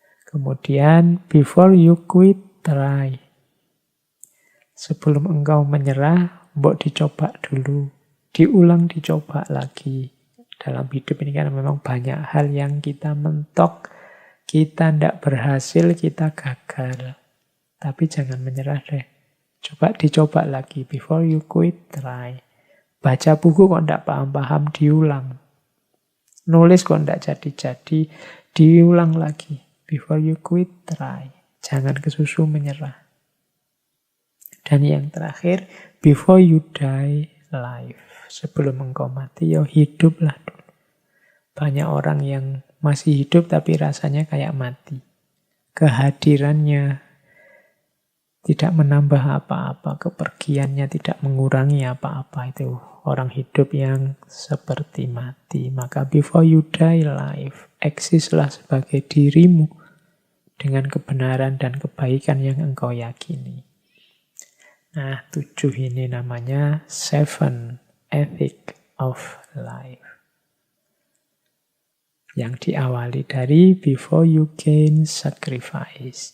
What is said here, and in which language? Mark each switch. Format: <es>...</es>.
<en>Kemudian, before you quit, try.</en> <id>Sebelum engkau menyerah, mbok dicoba dulu. Diulang, dicoba lagi. Dalam hidup ini kan memang banyak hal yang kita mentok, kita tidak berhasil, kita gagal. Tapi jangan menyerah deh. Coba dicoba lagi.</id> <en>Before you quit, try.</en> <id>Baca buku kok tidak paham-paham, diulang. Nulis kok tidak jadi-jadi, diulang lagi.</id> <en>Before you quit, try.</en> <id>Jangan kesusu menyerah. Dan yang terakhir,</id> <en>before you die, live.</en> <id>Sebelum engkau mati, ya hiduplah dulu. Banyak orang yang masih hidup tapi rasanya kayak mati. Kehadirannya tidak menambah apa-apa, kepergiannya tidak mengurangi apa-apa. Itu orang hidup yang seperti mati.</id> <en>Maka before you die, live.</en> <id>Eksislah sebagai dirimu dengan kebenaran dan kebaikan yang engkau yakini. Nah, 7 ini namanya 7 Ethic of Life. Yang diawali dari</id> <en>before you gain sacrifice.</en>